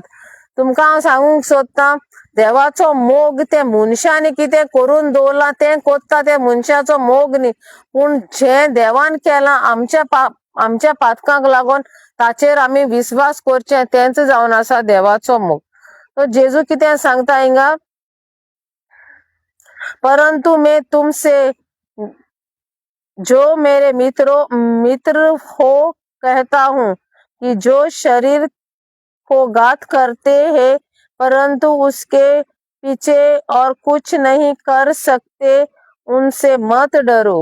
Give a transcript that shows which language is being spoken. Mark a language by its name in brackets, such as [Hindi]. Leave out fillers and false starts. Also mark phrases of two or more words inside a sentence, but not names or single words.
[Konkani] तुमकां हांव सांगूंक सोदतां, देवाचो मोग ते मनशांनी कितें करून दवरलां तें कोत्ता, ते मनशाचो मोग न्ही, पूण जें देवान केलां आमच्या पातकांक लागून ताचेर आमी विश्वास करचें, तेंच जावन आसा देवाचो मोग. तो जेजू कितें सांगता हिंगा, [Hindi] परंतु मैं तुमसे जो मेरे मित्र हो कहता हूँ कि जो शरीर को घात करते हैं परंतु उसके पीछे और कुछ नहीं कर सकते, उनसे मत डरो.